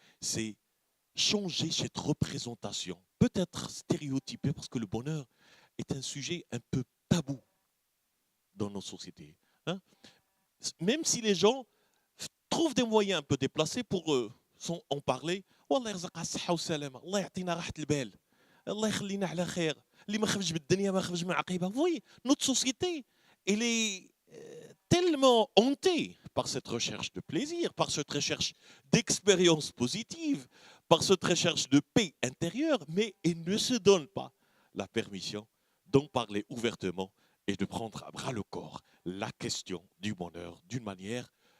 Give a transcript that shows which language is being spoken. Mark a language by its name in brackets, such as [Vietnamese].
[French] C'est changer cette représentation, peut-être stéréotypée, parce que le bonheur est un sujet un peu tabou dans nos sociétés. Hein? Même si les gens trouvent des moyens un peu déplacés pour ont parlé. [Arabic] والله يرزقها الصحة والسلامة، الله يعطينا راحة البال، الله يخلينا على خير، اللي ما خرج بالدنيا ما خرج من عقيبة. [French] Oui, notre société, elle est tellement hantée par cette recherche de plaisir, par cette recherche d'expérience positive, par cette recherche de paix intérieure, mais elle ne se donne pas la permission d'en parler ouvertement et de prendre à bras le corps la question du bonheur d'une manière